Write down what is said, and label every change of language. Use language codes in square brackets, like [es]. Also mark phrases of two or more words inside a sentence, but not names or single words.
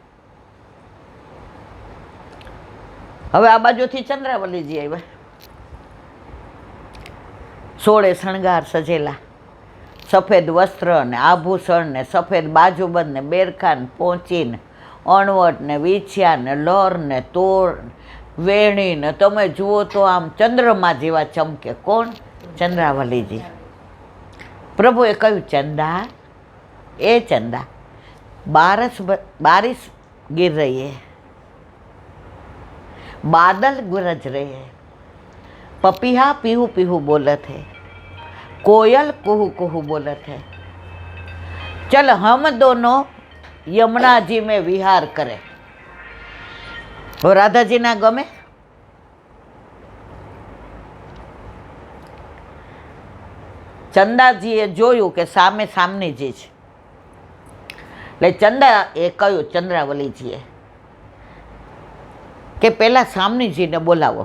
[gu] હવે આ બાજુથી ચંદ્રાવલીજી આવ્યા, 16 શણગાર સજેલા, સફેદ વસ્ત્ર ને આભૂષણ ને સફેદ બાજુબંધ ને બેરખા ને પોંચી ને અણવટ ને વીછ્યા ને લર ને તોડ વેણી ને તમે જુઓ તો આમ ચંદ્રમા જેવા ચમકે. કોણ? ચંદ્રાવલીજી. પ્રભુએ કહ્યું ચંદા, એ ચંદા, [hi] बारिश गिर रही है, बादल गरज रहे हैं, पपीहा पीहू पीहू बोलत है, कोयल कुहू कुहू बोलत है, चल हम दोनों यमुना जी में विहार करें. [gu] રાધાજી ના ગમે? ચંદાજીએ જોયું કે સામે સામનીજી છે, એટલે ચંદા એ કહ્યું ચંદ્રાવલીજીએ કે પેલા સામનીજીને બોલાવો.